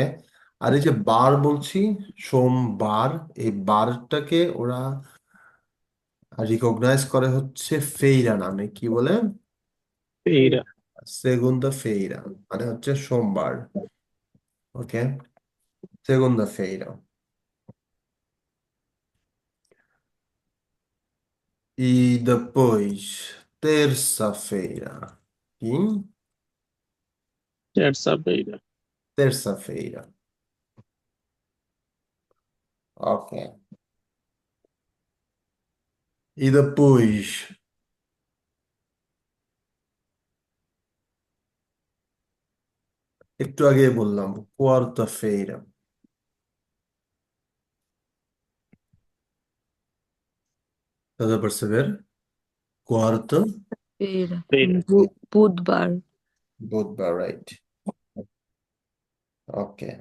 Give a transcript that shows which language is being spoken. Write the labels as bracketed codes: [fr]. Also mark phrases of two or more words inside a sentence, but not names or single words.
[bn] আর এই যে বার বলছি, সোমবার, এই বারটাকে ওরা রিকগনাইজ করে হচ্ছে ফেইরা নামে। কি বলে? বেরা। [pt] segunda-feira, [bn] মানে হচ্ছে সোমবার। ওকে, [pt] segunda-feira. E depois, terça-feira. Sim? terça-feira, Terça-feira. Ok. E depois, [bn] একটু আগে বললাম, [pt] quarta-feira. Estás a perceber? Quarta, feira, feira, [bn] বুধবার, বুধবার, [en] right. [pt] Ok.